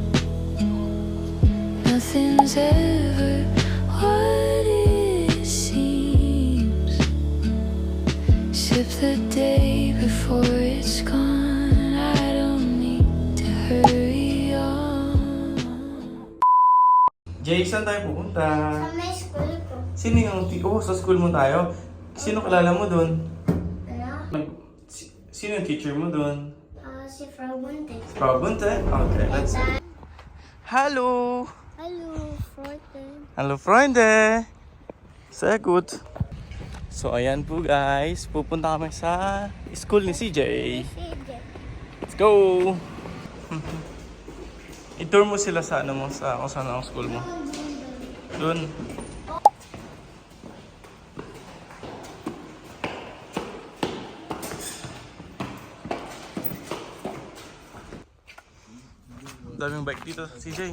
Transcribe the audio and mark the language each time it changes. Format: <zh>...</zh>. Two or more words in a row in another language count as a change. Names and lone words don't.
<en>Nothing's ever what it seems. Sip the day before it's gone, and I don't need to hurry on.</en> <tl>Jay, saan tayo pupunta? Sa may school ko. Sino yung sa school mo tayo? Sino kalala mo doon? Sino yung teacher mo doon? Si Frau Bunte.</tl> <en>Frau Bunte? Okay, let's go. Hallo!</en> <de>Hallo, Freunde. Hallo, Freunde! Sehr gut. So,</de> <tl>ayan po guys. Pupunta kami sa school ni CJ.</tl> <en>Let's go!</en> <tl>I-tour mo sila sa ano mo, sa kung saan ang school mo. Doon. Daming bike dito, CJ.</tl>